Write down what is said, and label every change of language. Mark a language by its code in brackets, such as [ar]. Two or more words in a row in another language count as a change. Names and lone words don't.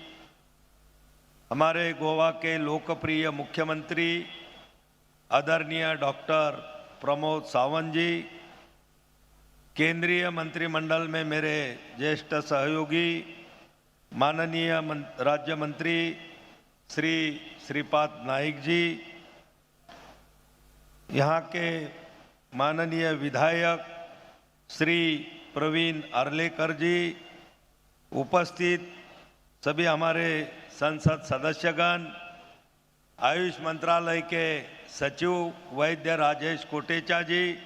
[hi] हमारे गोवा के लोकप्रिय मुख्यमंत्री आदरणीय डॉक्टर प्रमोद सावंत जी, केंद्रीय मंत्रिमंडल में मेरे ज्येष्ठ सहयोगी माननीय राज्य मंत्री श्री श्रीपाद नाइक जी, यहाँ के माननीय विधायक श्री प्रवीण आर्लेकर जी, उपस्थित सभी हमारे संसद सदस्यगण, आयुष मंत्रालय के सचिव वैद्य राजेश कोटेचा जी,